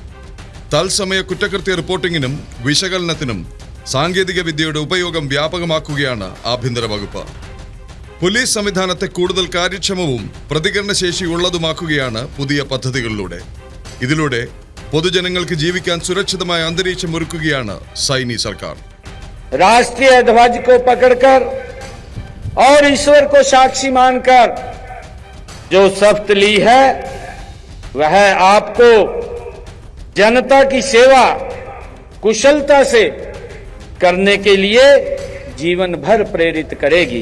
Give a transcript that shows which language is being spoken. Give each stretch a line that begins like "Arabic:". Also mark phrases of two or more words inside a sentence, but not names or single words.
Malayalam: തത്സമയ കുറ്റകൃത്യ റിപ്പോർട്ടിങ്ങിനും വിശകലനത്തിനും സാങ്കേതിക വിദ്യയുടെ ഉപയോഗം വ്യാപകമാക്കുകയാണ് ആഭ്യന്തര വകുപ്പ്. പോലീസ് സംവിധാനത്തെ കൂടുതൽ കാര്യക്ഷമവും പ്രതികരണശേഷിയുള്ളതുമാക്കുകയാണ് പുതിയ പദ്ധതികളിലൂടെ. ഇതിലൂടെ പൊതുജനങ്ങൾക്ക് ജീവിക്കാൻ സുരക്ഷിതമായ അന്തരീക്ഷം ഒരുക്കുകയാണ് സൈനി സർക്കാർ.
Hindi: राष्ट्रीय ध्वज को पकड़कर और ईश्वर को साक्षी मानकर जो शपथ ली है वह आपको जनता की सेवा कुशलता से करने के लिए जीवन भर प्रेरित करेगी.